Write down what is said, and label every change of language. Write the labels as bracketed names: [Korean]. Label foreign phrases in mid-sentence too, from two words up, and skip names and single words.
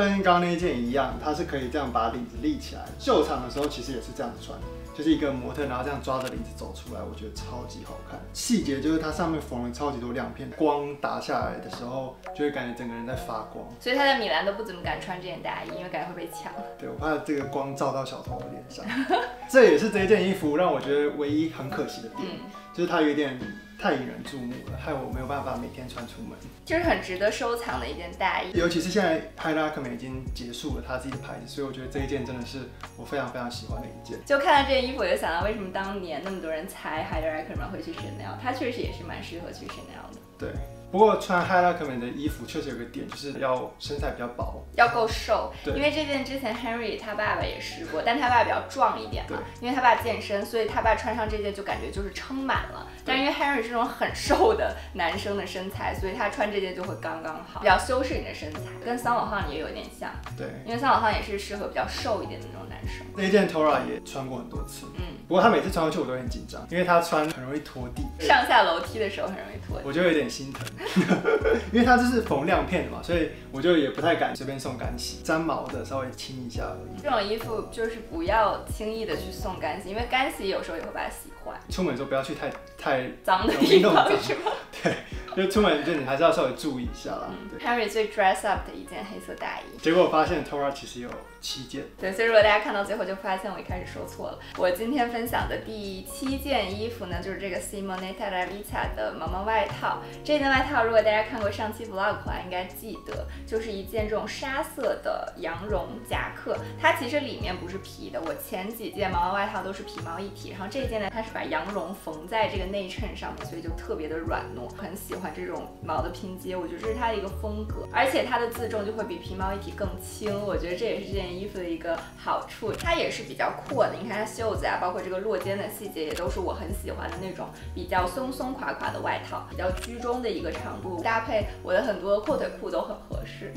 [Chinese] 跟剛剛那一件一樣，它是可以這樣把領子立起來。秀場的時候其實也是這樣子穿，就是一個模特，然後這樣抓着領子走出來，我覺得超級好看。細節就是它上面縫了超級多亮片，光打下來的時候就會感覺整個人在發光。所以他在米蘭都不怎麼敢穿這件大衣，因為感覺會被搶。對，我怕這個光照到小頭的臉上。這也是這件衣服讓我覺得唯一很可惜的點，就是它有點太引人注目了，害我沒有辦法每天穿出門。就是很值得收藏的一件大衣，尤其是現在 Haider Ackermann已經結束了他自己的牌子，所以我覺得這一件真的是我非常非常喜歡的一件。就看到這件衣服，我就想到為什麼當年那麼多人猜 Haider Ackermann 會去 Chanel， 他確實也是蠻適合去 Chanel 的。對。不過穿 Haider Ackermann 的衣服確實有個點，就是要身材比較薄，要夠瘦。因為這件之前 Henry 他爸爸也試過，但他爸爸比較壯一點嘛，因為他爸健身，所以他爸穿上這件就感覺就是撐滿了。但因為 Henry 是這種很瘦的男生的身材，所以他穿這件就會剛剛好，比較修飾你的身材，跟桑老漢也有點像。對，因為桑老漢也是適合比較瘦一點的那種男生。這一件 Tora 也穿過很多次，不過他每次穿上去我都很緊張，因為他穿很容易拖地，上下樓梯的時候很容易拖地，我就有點心疼。因為它就是縫亮片的嘛，所以我就也不太敢隨便送乾洗，沾毛的稍微清一下而已。這種衣服就是不要輕易的去送乾洗，因為乾洗有時候也會把它洗壞。出門的時候不要去太髒的地方，是嗎？對，就出門就你還是要稍微注意一下啦。 Henry 最 [English] dress up [Chinese] 的一件黑色大衣，結果我發現 Tora 其實有7件。對，所以如果大家看到最後就發現我一開始說錯了。我今天分享的第7件衣服呢，就是這個 Simonetta La Vita 的毛毛外套。這件外套如果大家看過上期 vlog 的話，應該記得，就是一件這種紗色的羊絨夾克。它其實裡面不是皮的，我前幾件毛毛外套都是皮毛一體，然後這件呢，它是把羊絨縫在這個內襯上面，所以就特別的軟糯。很喜歡這種毛的拼接，我覺得這是它的一個風格，而且它的自重就會比皮毛一體更輕。我覺得這也是這件衣服的一個好處，它也是比較闊的。你看它袖子啊，包括這個落肩的細節，也都是我很喜歡的那種比較鬆鬆垮垮的外套，比較居中的一個長度，搭配我的很多闊腿褲都很合適。